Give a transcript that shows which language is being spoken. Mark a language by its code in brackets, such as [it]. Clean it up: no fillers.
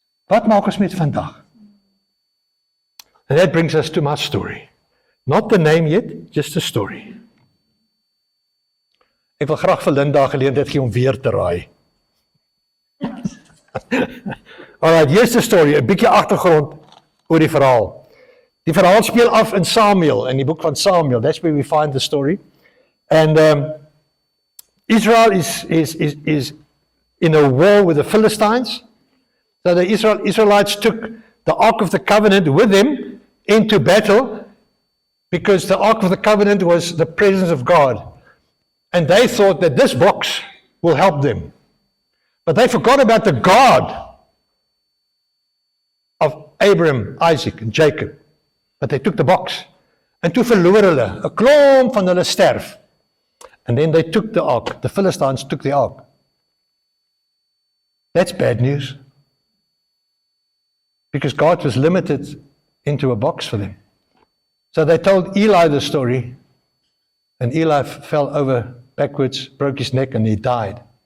[en] And that brings us to my story. Not the name yet, just the story. [af] Ek wil graag vir Linda geleentheid gee om weer te raai. [en] Alright, here's the story, [af] 'n bietjie agtergrond oor die verhaal. Die verhaal speel af in Samuel, in die boek van Samuel. [en] That's where we find the story. And Israel is in a war with the Philistines. So the Israelites took the Ark of the Covenant with them into battle because the Ark of the Covenant was the presence of God. And they thought that this box will help them. But they forgot about the God of Abraham, Isaac and Jacob. But they took the box. [af] En toe verloor hulle, 'n klomp van hulle sterf. [en] And then they took the ark. The Philistines took the ark. That's bad news. Because God was limited into a box for them. So they told Eli the story. And Eli fell over backwards, broke his neck, and he died.